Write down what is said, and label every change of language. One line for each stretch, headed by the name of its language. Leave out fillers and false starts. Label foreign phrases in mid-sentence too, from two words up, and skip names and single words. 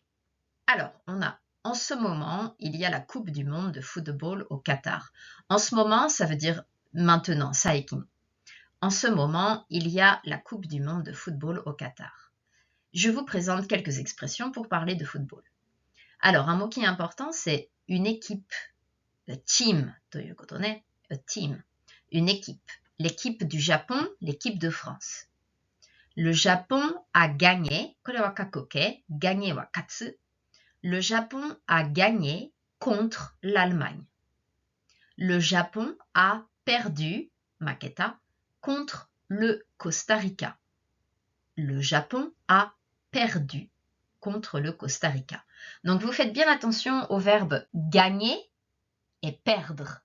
French: Alors, en ce moment, il y a la Coupe du monde de football au Qatar. En ce moment, ça veut dire maintenant, saikin. En ce moment, il y a la Coupe du monde de football au Qatar. Je vous présente quelques expressions pour parler de football. Alors, un mot qui est important, c'est une équipe.
Japanese: Team ということね。
English: A team.
French: Une équipe. L'équipe du Japon, l'équipe de France. Le Japon a gagné.
Japanese: これは過去形。
French: gagné
Japanese: は勝つ。
French: Le Japon a gagné contre l'Allemagne. Le Japon a perdu,
Japanese: 負けた,
French: contre le Costa Rica. Le Japon a perdu contre le Costa Rica. Donc vous faites bien attention au verbe gagner et perdre.